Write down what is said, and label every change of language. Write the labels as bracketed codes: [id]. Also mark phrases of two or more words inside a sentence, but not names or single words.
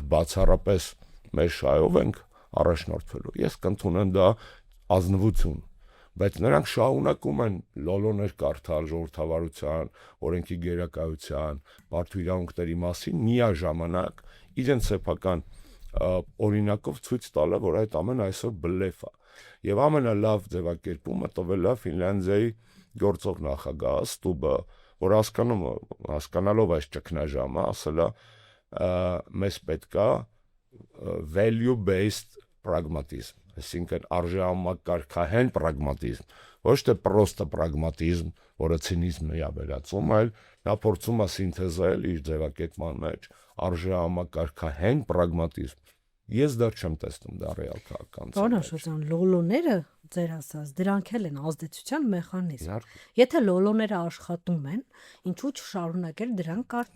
[hy] բացառապես մեր շահով ենք առաջնորդվելու։ Ես կընդունեմ դա ազնվություն, բայց նրանք շարունակում են լոլոներ կարդալ ժողովրդավարության, օրենքի գերակայության, մարդու իրավունքների մասին, միաժամանակ իրենց սեփական օրինակով ցույց տալը, որ այդ ամենը այսօր բլեֆ է։ Եվ ամենալավ ձևակերպումը տվել է Ֆինլանդիայի գործող նախագահ Ստուբը, որ հասկանալով այս ճգնաժամը, ասել է մեզ պետք է [en] value based pragmatism, [hy] այսինքն արժեհամակարգահեն պրագմատիզմ, ոչ թե պրոստը պրագմատիզմ, որը ցինիզմի է վերածում, այլ նա փորձում է սինթեզել իր ձևակերպման մեջ արժեհամակարգահեն պրագմատիզմ։ Ես դա չեմ տեսնում դա ռեալ քաղաքականության։ Պարոն Աշոտյան, լոլոները ձեր ասած, դրանք էլ են ազդեցության մեխանիզմ։ Եթե լոլոները աշխատում են, ինչու՞ չշարունակել դրանք կարդալ։